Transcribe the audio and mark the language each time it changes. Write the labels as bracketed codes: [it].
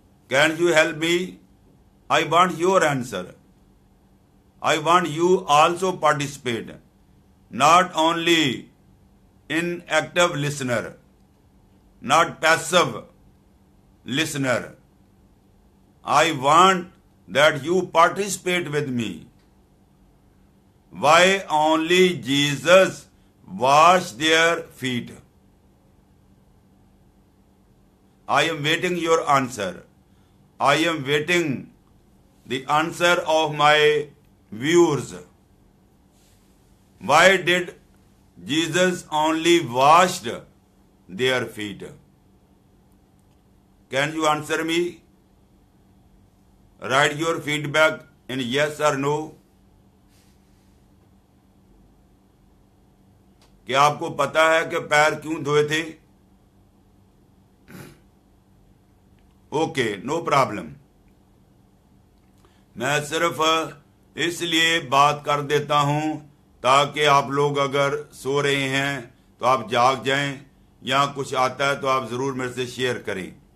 [en] Can you help me? I want your answer. I want you also participate, not only in active listener, not passive listener. I want that you participate with me. Why only Jesus washed their feet? I am waiting your answer. I am waiting the answer of my viewers. Why did Jesus only washed their feet? Can you answer me? Write your feedback in yes or no. [hi] क्या आपको पता है कि पैर क्यों धोए थे? [en] Okay, no problem. [hi] मैं सिर्फ इसलिए बात कर देता हूं ताकि आप लोग अगर सो रहे हैं तो आप जाग जाएं, या कुछ आता है तो आप जरूर मेरे से शेयर करें।